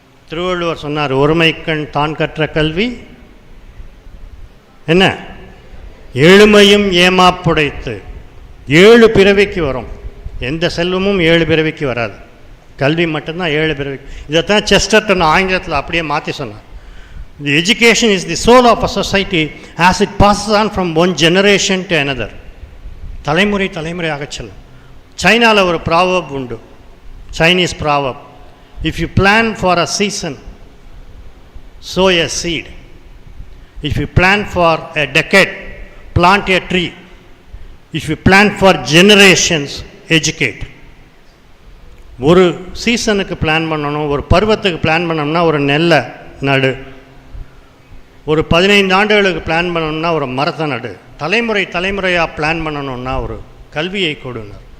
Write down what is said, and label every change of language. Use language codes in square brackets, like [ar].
[ta] திருவள்ளுவர் சொன்னார், ஒருமைக்கண் தான் கற்ற கல்வி என்ன? ஏழுமையும் ஏமாப்புடைத்து. 7 பிறவிக்கு வரும். எந்த செல்வமும் 7 பிறவிக்கு வராது, கல்வி மட்டும்தான் 7 பிறவிக்கு. இதைத்தான் செஸ்டர்டன் ஆங்கிலத்தில் அப்படியே மாற்றி சொன்னார். [en] The education is the soul of a society as it passes on from one generation to another. [ta] தலைமுறை தலைமுறையாக செல்லும். சைனாவில் ஒரு ப்ராவர்ப் உண்டு, Chinese proverb. [en] If you plan for a season, sow a seed. If you plan for a decade, plant a tree. If you plan for generations, educate. [ta] ஒரு சீசனுக்கு plan பண்ணணும், ஒரு பருவத்துக்கு பிளான் பண்ணணும்னா ஒரு நெல்லை நடு. ஒரு 15 ஆண்டுகளுக்கு பிளான் பண்ணணும்னா ஒரு மரத்தை நடு. தலைமுறை தலைமுறையாக பிளான் பண்ணணும்னா ஒரு கல்வியை கொடுங்க.